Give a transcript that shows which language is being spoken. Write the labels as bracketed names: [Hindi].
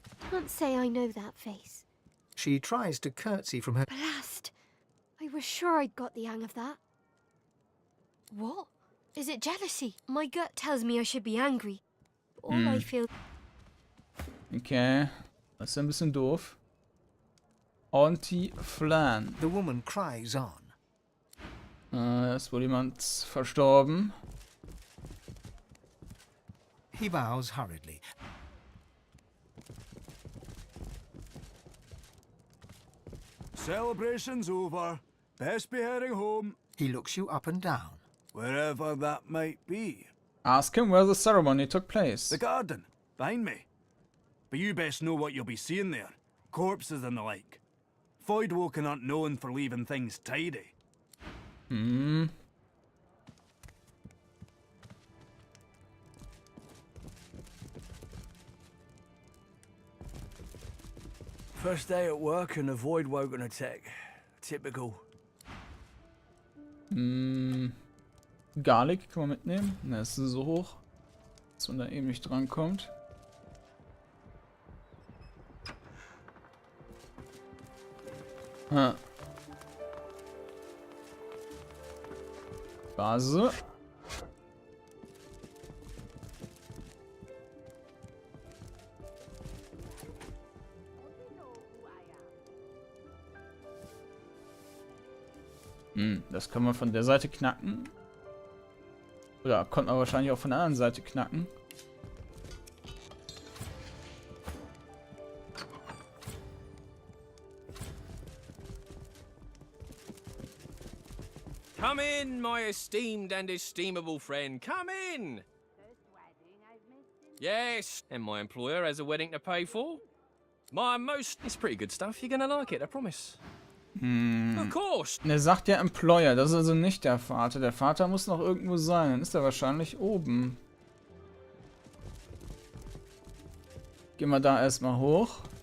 [English] Can't say I know that face. She tries to curtsy from her... Blast! I was sure I'd got the hang of that. What? Is it jealousy? My gut tells me I should be angry. All I feel... Okay. [German] Das ist ein bisschen doof. [English] Anti-Flan. The woman cries on. [German] Ist wohl jemand verstorben. [English] He bows hurriedly. Celebration's over. Best be heading home. He looks you up and down. Wherever that might be. Ask him where the ceremony took place. The garden, behind me. But you best know what you'll be seeing there. Corpses and the like. Voidwalking aren't known for leaving things tidy. First day at work and a Voidwalking attack. Typical. [German] Garlic kann man mitnehmen. Ne, ist so hoch, dass man da eben nicht drankommt. Vase. Das kann man von der Seite knacken. Oder konnte man wahrscheinlich auch von der anderen Seite knacken. [English] Come in, my esteemed and esteemable friend. Come in! Yes, and my employer has a wedding to pay for. It's pretty good stuff. You're gonna like it, I promise. Of course. [German] Er sagt ja Employer, das ist also nicht der Vater. Der Vater muss noch irgendwo sein. Dann ist er wahrscheinlich oben. Gehen wir da erstmal hoch.